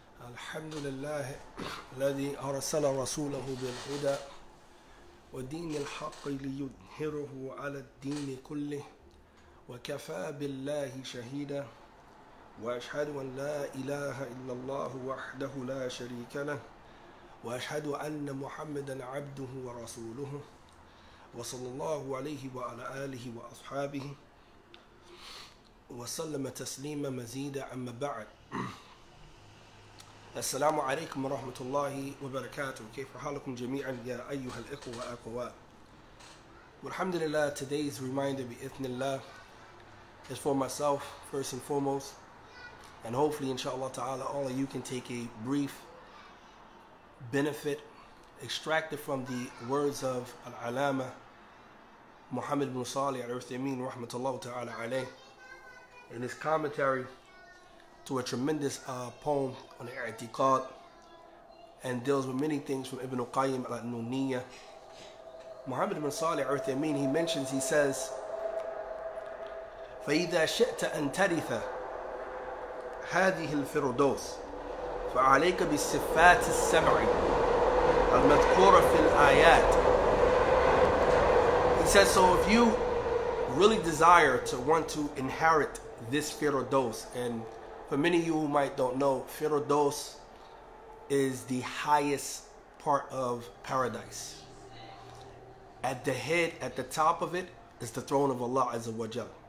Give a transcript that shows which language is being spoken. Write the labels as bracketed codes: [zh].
[ar] الحمد لله الذي أرسل رسوله بالهدى ودين الحق ليظهره على الدين كله وكفى بالله شهيدا وأشهد أن لا إله إلا الله وحده لا شريك له وأشهد أن محمدا عبده ورسوله وصلى الله عليه وعلى آله وأصحابه وسلم تسليما مزيدا. أما بعد، السلام عليكم ورحمة الله وبركاته. كيف حالكم جميعا يا أيها الإخوة والأخوات. [en] Alhamdulillah, today's reminder بإذن is for myself first and foremost, and hopefully inshallah ta'ala all of you can take a brief benefit extracted from the words of Al-Alama Muhammad bin Salih al-Uthaymeen rahmatullah ta'ala alayh in his commentary to a tremendous poem on the i'tiqad, and deals with many things from Ibn Qayyim al-Nuniyya. [ar] Muhammad bin Salih al-Uthaymeen, [en] he says, [ar] فَإِذَا شِئْتَ أَن تَرِثَ هَذِهِ الْفِرْدَوْسِ فَعَلَيْكَ بِالصِّفَاتِ السَّبْعِ الْمَذْكُورَةِ فِي الْآيَاتِ. [en] He says, so if you really desire to want to inherit this Firdaus, and for many of you who might don't know, Fridaus is the highest part of paradise. At the head, at the top of it, is the throne of Allah Azza wa Jal.